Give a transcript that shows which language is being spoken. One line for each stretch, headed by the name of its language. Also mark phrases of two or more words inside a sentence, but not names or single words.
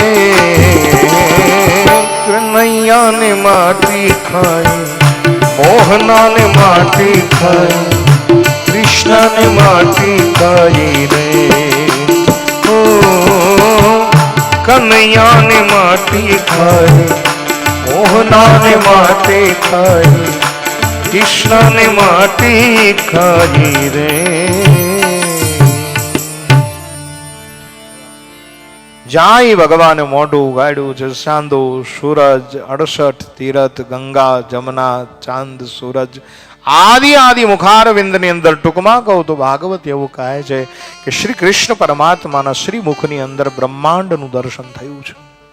Hindi: कन्हैया ने माटी खाई, मोहना ने माटी खाई, कृष्ण ने माटी खाई रे. ओ कन्हैया ने माटी खाई, मोहना ने माटी खाई, कृष्ण ने माटी खाई रे.
Gujarati: જાય ભગવાને મોઢું ઉગાડ્યું છે. ચાંદો સૂરજ 68 તીરથ ગંગા જમના ચાંદ સૂરજ આદિ મુખારવિંદની અંદર ટૂંકમાં કહું તો ભાગવત એવું કહે છે કે શ્રી કૃષ્ણ પરમાત્માના શ્રી મુખની અંદર બ્રહ્માંડનું દર્શન થયું છે.